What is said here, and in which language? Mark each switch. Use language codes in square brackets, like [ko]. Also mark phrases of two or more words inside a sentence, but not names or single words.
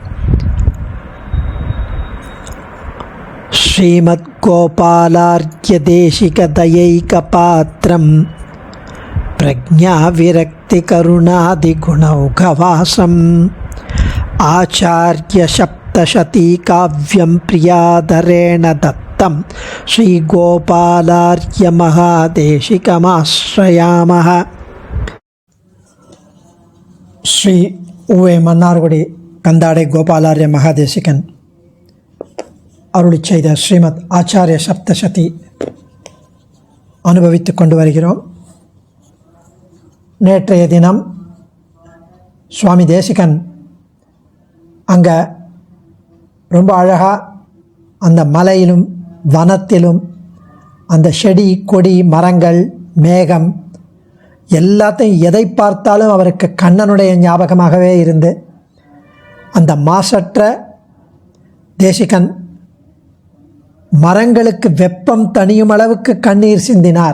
[sa] श्रीमद्गोपालार्घ्यदेशिकदयैकपात्रं प्रज्ञाविरक्तिकरुणादिगुणौघवासम् आचार्यसप्तशतीकाव्यं प्रियादरेण दत्तं श्रीगोपालार्घ्यमहादेशिकमाश्रयामः। [ta] श्री उवे मन्नार्गुडी कंदाडे गोपालार्य महादेशिकन அருளிச் செய்த ஸ்ரீமத் ஆச்சாரிய சப்தசதி அனுபவித்து கொண்டு வருகிறோம். நேற்றைய தினம் சுவாமி தேசிகன் அங்கே ரொம்ப அழகாக அந்த மலையிலும் வனத்திலும் அந்த செடி கொடி மரங்கள் மேகம் எல்லாத்தையும் எதை பார்த்தாலும் அவருக்கு கண்ணனுடைய ஞாபகமாகவே இருந்து அந்த மாசற்ற தேசிகன் மரங்களுக்கு வெப்பம் தணியும் அளவுக்கு கண்ணீர் சிந்தினார்.